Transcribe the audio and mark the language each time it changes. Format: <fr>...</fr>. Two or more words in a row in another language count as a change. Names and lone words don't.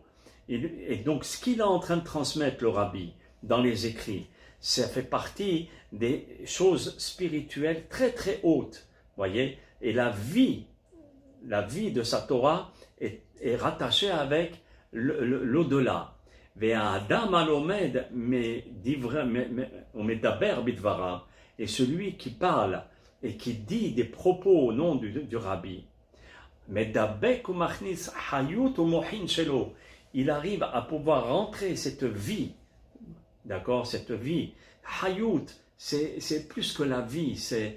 <fr>Et donc, ce qu'il est en train de transmettre, le Rabbi, dans les écrits, ça fait partie des choses spirituelles très très hautes, voyez. Et la vie de sa Torah est rattachée avec l'au-delà.</fr> <he>והאדם הלומד מדבר בדבריו,</he> <fr>et celui qui parle et qui dit des propos au nom du Rabbi, il arrive à pouvoir rentrer cette vie, d'accord, cette vie. Hayut, c'est plus que la vie, c'est...</fr>